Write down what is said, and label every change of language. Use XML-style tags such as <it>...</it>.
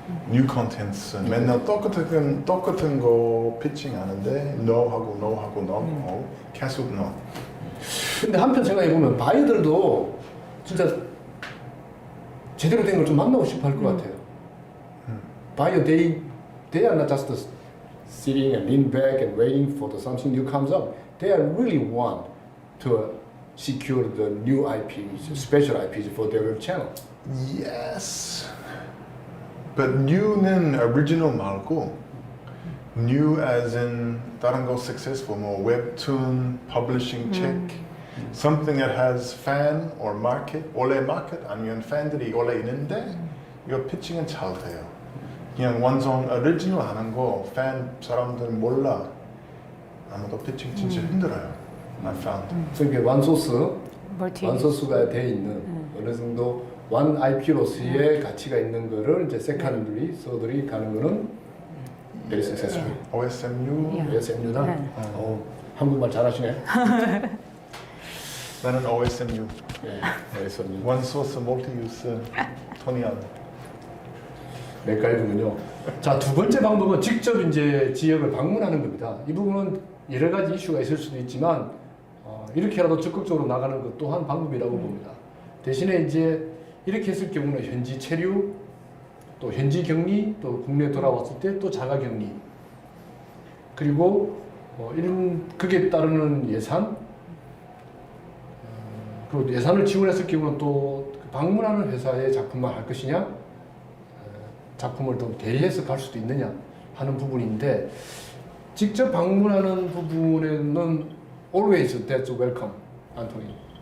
<ko>뉴 콘텐츠 맨날 똑같은 거 피칭하는데 no 하고 계속 no. 근데 한편 생각해 보면 바이어들도 진짜 제대로 된 걸 좀 만나고 싶어 할 것 같아요.</ko> <en>바이어 they are not just sitting and lean back and waiting for something new comes up. They are really want to secure the new IPs, special IPs for their web channel. Yes. But new는 original 말고 new as in</en> <ko>다른 거</ko> <en>successful 뭐 webtoon, publishing check, something that has fan or market,</en> <ko>원래 market 아니면 팬들이 원래 있는데 이거 피칭은 잘 돼요. 그냥 완전 original 하는 거 팬 사람들 몰라. 아무도 피칭 진짜 힘들어요.</ko> <en>I found.</en> <ko>그러니까 멀티. 원소스가 돼 있는 어느 정도 원 IP로서의 가치가 있는 거를 이제 세컨들이 서들이 가는 거는</ko> <en>very successful. OSMU.</en> <ko>OSMU다. 네. 한국말 잘하시네. 나는 OSMU. 네, OSMU.</ko> <en>One source multi-use 토니안.</en> <ko>맥가이브군요. 자, 두 번째 방법은 직접 이제 지역을 방문하는 겁니다. 이 부분은 여러 가지 이슈가 있을 수도 있지만 이렇게라도 적극적으로 나가는 것 또한 방법이라고 봅니다. 대신에 이제 이렇게 했을 경우는 현지 체류, 또 현지 격리, 또 국내 돌아왔을 때 또 자가 격리, 그리고 이런 그게 따르는 예산, 그리고 예산을 지원했을 경우는 또 방문하는 회사의 작품만 할 것이냐, 작품을 또 대리해서 갈 수도 있느냐 하는 부분인데 직접 방문하는 부분에는</ko> <en>always that's welcome,</en> <ko>안토니.</ko>